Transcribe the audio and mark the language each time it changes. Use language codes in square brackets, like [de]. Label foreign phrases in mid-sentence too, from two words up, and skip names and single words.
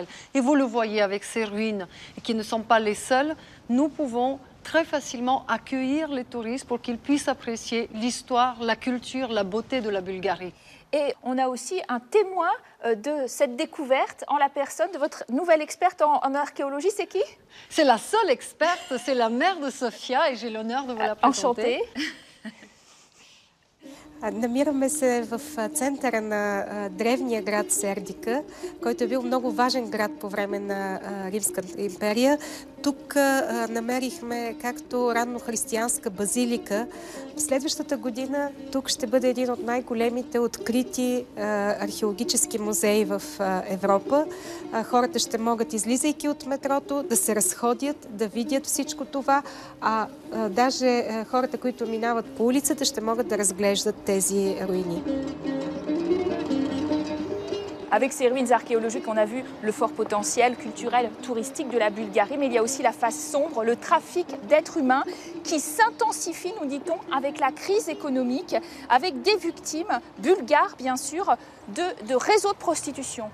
[fr] Et vous le voyez avec ces ruines, et qui ne sont pas les seules, nous pouvons très facilement accueillir les touristes pour qu'ils puissent apprécier l'histoire, la culture, la beauté de la Bulgarie. Et on a aussi un témoin de cette découverte en la personne de votre nouvelle experte en archéologie, c'est qui? C'est la seule experte, c'est la mère de Sofia et j'ai l'honneur de vous la présenter. Enchantée. [bg] Намираме се в центъра на древния град Сердика, който е бил много важен град по време на Римската империя. Тук намерихме както раннохристиянска базилика. В следващата година тук ще бъде един от най-големите открити археологически музеи в Европа. Хората ще могат, излизайки от метрото, да се разходят, да видят всичко това, даже хората, които минават по улицата, ще могат да разглеждат тези руини. [fr] Avec ces ruines archéologiques, on a vu le fort potentiel culturel, touristique de la Bulgarie, mais il y a aussi la face sombre, le trafic d'êtres humains qui s'intensifie, nous dit-on, avec la crise économique, avec des victimes bulgares, bien sûr, de réseaux de prostitution.